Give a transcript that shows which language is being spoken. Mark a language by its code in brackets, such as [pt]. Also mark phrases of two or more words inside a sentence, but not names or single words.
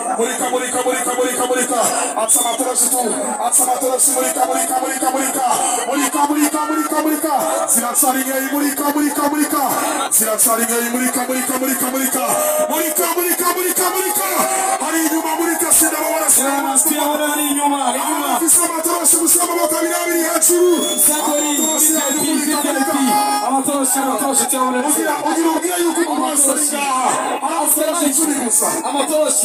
[rn] murika atsa matoroshi murika ziracaringa imurika murika murika ziracaringa imurika murika murika murika murika murika murika murika hari inyuma murika sida babona Siya wala hari inyuma afisa amatoroshi musaba amaboko abiri abiri hejuru Sakori VIP amatoroshi cyabona ugira ubwira yuko umuntu wese ari ngaha Amatoroshi icumi gusa Amatoroshi